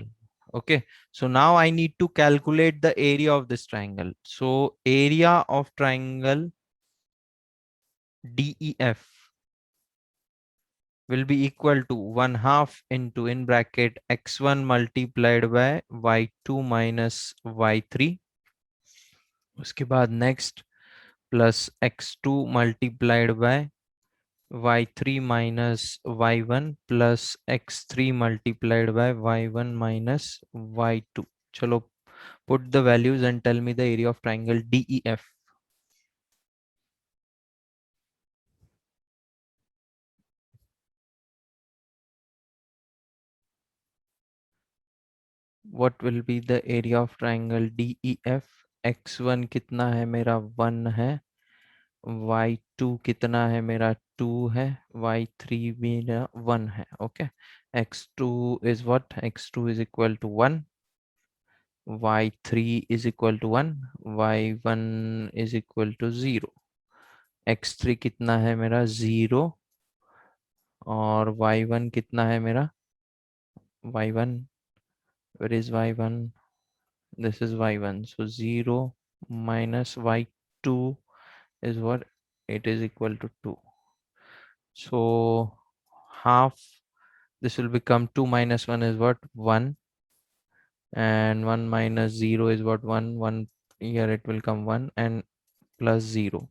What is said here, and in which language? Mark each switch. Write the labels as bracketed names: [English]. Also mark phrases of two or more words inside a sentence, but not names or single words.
[English] Okay, so now I need to calculate the area of this triangle. So area of triangle DEF will be equal to 1/2 into in bracket x1 multiplied by y2 minus y3. [Hindi] उसके बाद [English] next plus x2 multiplied by y3 minus y1 plus x3 multiplied by y1 minus y2. Chalo, put the values and tell me the area of triangle DEF. What will be the area of triangle DEF? [Hindi] x1 कितना है मेरा 1 है, y2 कितना है मेरा 2 है, y3 मेरा 1 है. [English] Okay, x2 is what? x2 is equal to 1, y3 is equal to 1, y1 is equal to 0. [Hindi] x3 कितना है मेरा 0 और y1 कितना है मेरा y1. [English] Where is y1? This is y1. So 0 minus y2 is what? It is equal to 2. So half, this will become 2 minus 1 is what? 1. And 1 minus 0 is what? 1. 1 here it will come 1 and plus 0.